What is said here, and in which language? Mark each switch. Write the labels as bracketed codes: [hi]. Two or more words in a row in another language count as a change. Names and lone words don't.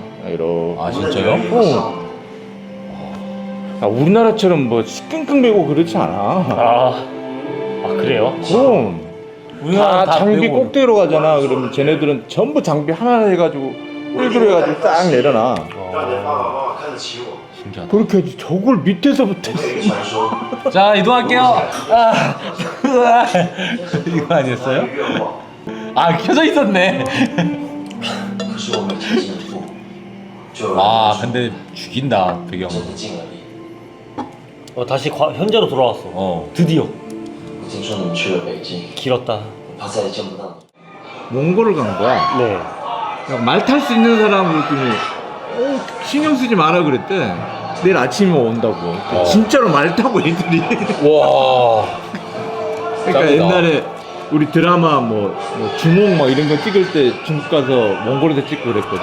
[ko] 이러. 아 진짜요? 우리나라처럼 뭐 끙끙 매고 그렇지 않아. 아 그래요? 그럼 우리나라 다 다 장비 빼고. 꼭대기로 가잖아. 그러면 쟤네들은 전부 장비 하나 해가지고 헬기로 해가지고 딱 내려놔. [zh] 让你的爸爸妈妈看得起我。 [ko] 신기하다. 그렇게 해야지. 저걸 밑에서부터. [zh] 有一个传说， [ko] 자 이동할게요. 아, 이거 아니었어요? [zh] 愿望， [ko] 아 켜져 있었네. [zh] 可是我每接近一步，就有人 [ko] 아 [zh] 说 [ko] 근데 죽인다 배경. [zh] 真的近而已。 [ko] 다시 현재로 돌아왔어. 어. 드디어. [zh] 我听说你们去了北京， [ko] 길었다. [zh] 我怕再也见不到你。 [ko] 몽골을 간 거야. 네. 말 탈 수 있는 사람 그랬더니 신경 쓰지 마라 그랬대. 내일 아침에 온다고. 진짜로 말 타고 애들이. 와. 그러니까 짱이다. 옛날에 우리 드라마 뭐 주몽 막 이런 거 찍을 때 중국 가서 몽골에서 찍고 그랬거든.